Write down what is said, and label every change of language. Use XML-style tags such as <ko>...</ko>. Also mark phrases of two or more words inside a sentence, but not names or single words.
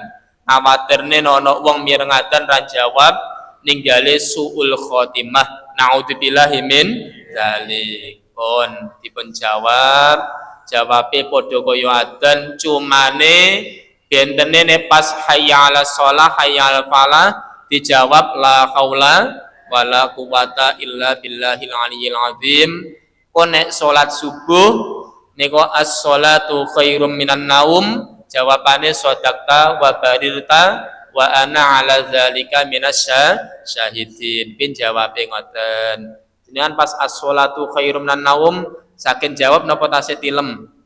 <jv>Awatirne ana wong mireng adzan ra jawab ninggale suul khotimah.</jv> <ar>نعوذ بالله من ذلك.</ar> <jv>Pun dipun jawabe padha kaya adzan, cumane bentene ne pas</jv> <ar>حي على الصلاة حي على الفلاح dijawab لا حول ولا قوة إلا بالله العلي العظيم.</ar> <jv>Kon nek salat subuh niku</jv> <ar>الصلاة خير من النوم, jawabane صدقت وبررت وأنا على ذلك من الشاهدين.</ar> <jv>Pin jawabe ngoten. Jenengan pas</jv> <ar>الصلاة خير من النوم</ar> <jv>saking jawab napa tasih tilem?</jv>